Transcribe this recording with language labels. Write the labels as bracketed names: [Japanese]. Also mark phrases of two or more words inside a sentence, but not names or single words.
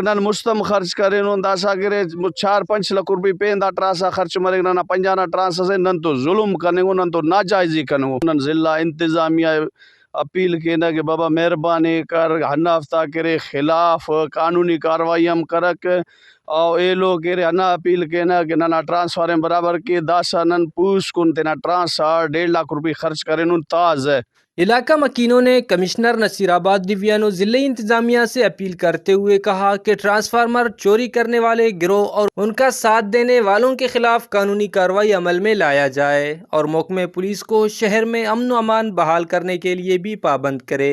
[Brahui] نن مستم خرچ کرے داسا گرے 4-5 لاکھ روپی پین دا ٹرانسا خرچ مرے نن 50 ٹرانسا سے نن تو ظلم کرنے گو نن تو ناجائزی کرنے گو نن [Urdu] ضلع انتظامیہ [Brahui] اپیل کینا کہ بابا مہربانی کر ہنہ ہفتہ کرے [Urdu] خلاف قانونی کاروائی [Brahui] ہم کرک اور اے لوگ کرے ہنہ اپیل کینا کہ ننا ٹرانسفارم برابر کے داسا نن پوس کن تینا ٹرانسا 1.5 لاکھ روپی خرچ کرے تاز ہے۔ [Urdu] علاقہ مکینوں نے کمشنر نصیر آباد ڈویژن و ضلعی انتظامیہ سے اپیل کرتے ہوئے کہا کہ ٹرانسفارمر چوری کرنے والے گروہ اور ان کا ساتھ دینے والوں کے خلاف قانونی کارروائی عمل میں لایا جائے اور محکمہ پولیس کو شہر میں امن و امان بحال کرنے کے لیے بھی پابند کرے۔